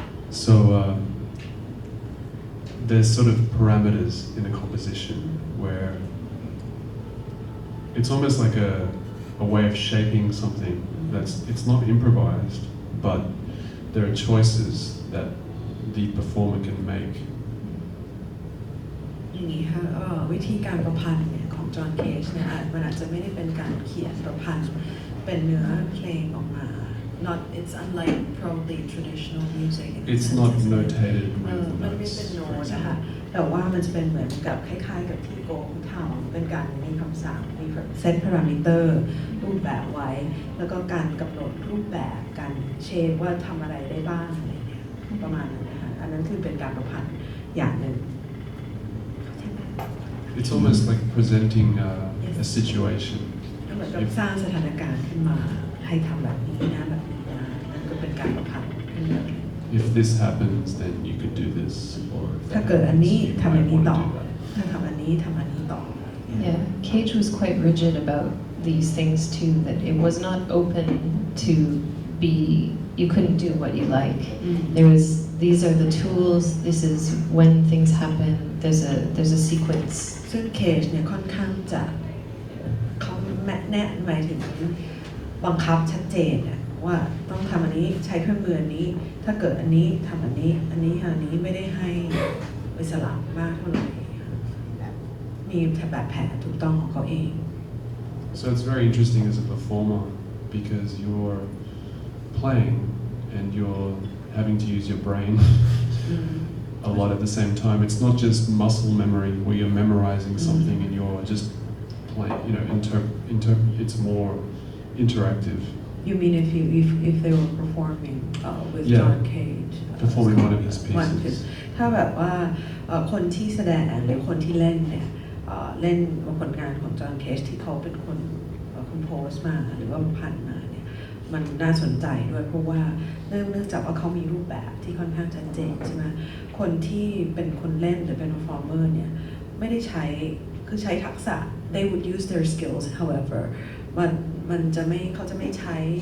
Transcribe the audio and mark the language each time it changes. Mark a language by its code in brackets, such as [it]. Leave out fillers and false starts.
[en] So there's sort of parameters in a composition where it's almost like a way of shaping something it's not improvised, but there are choices that the performer can make. [th] อย่างนี้ค่ะวิธีการประพันธ์เนี่ยของจอห์นเคจเนี่ยมันอาจจะไม่ได้เป็นการเขียนประพันธ์เป็นเนื้อเพลงออกมา [en] it's unlike probably traditional music. It's not notated with [th] มันไม่ [en] notes. [th] เป็นโน้ตนะคะแต่ว่ามันจะเป็นเหมือนกับคล้ายๆกับที่โกเขาทำเป็นการมีคำสั่งมีเซตพารามิเตอร์รูปแบบไว้แล้วก็การกำหนดรูปแบบการเชฟว่าทำอะไรได้บ้างอะไรเงี้ยประมาณนั้นนะคะอันนั้นคือเป็นการประพันธ์อย่างหนึ่ง [en] It's almost like presenting a situation. [th] เหมือนกับสร้างสถานการณ์ขึ้นมาให้ทำแบบนี้นะแบบนี้นะนั่นก็เป็นการประพันธ์ขึ้นมา [en] If this happens, then you could do this. Or [th] ถ้าเกิดอันนี้ [en] you [th] ทำอัน [en] might [th] นี้ [en] want [th] ต่อ [en] to do that. [th] ถ้าทำอันนี้ทำอันนี้ต่อ [en] Yeah, Cage was quite rigid about these things too, that it was not open to be, you couldn't do what you like. There was, these are the tools, this is when things happen, there's a sequence. [th] ซึ่งเคจเนี่ยค่อนข้างจะเขาแนะหมายถึงบังคับชัดเจนเนี่ยว่าต้องทำอันนี้ใช้เครื่องมืออันนี้ถ้าเกิดอันนี้ทำอันนี้อันนี้ไม่ได้ให้อิสระมากเท่าไหร่มีแบบแผนถูกต้องของเขาเอง [en] So it's very interesting as a performer because you're playing and you're having to use your brain a lot at the same time. It's not just muscle memory where you're memorizing something and you're just playing, you know, it's more interactive. You mean if they were performing with Yeah. John Cage Performing one of his pieces. [th] ถ้าแบบว่าคนที่แสดงหรือคนที่เล่นเนี่ยเล่นผลงานของจอห์นเคจที่เขาเป็นคนคอมโพสมาหรือว่าพันมาเนี่ยมันน่าสนใจด้วยเพราะว่าเนื่องจากว่าเขามีรูปแบบที่ค่อนข้างชัดเจนใช่ไหมคนที่เป็นคนเล่นหรือเป็น performer เนี่ยไม่ได้ใช้คือใช้ทักษะ [en] they would use their skills however [th] มันจะไม่เขาจะไม่ใช้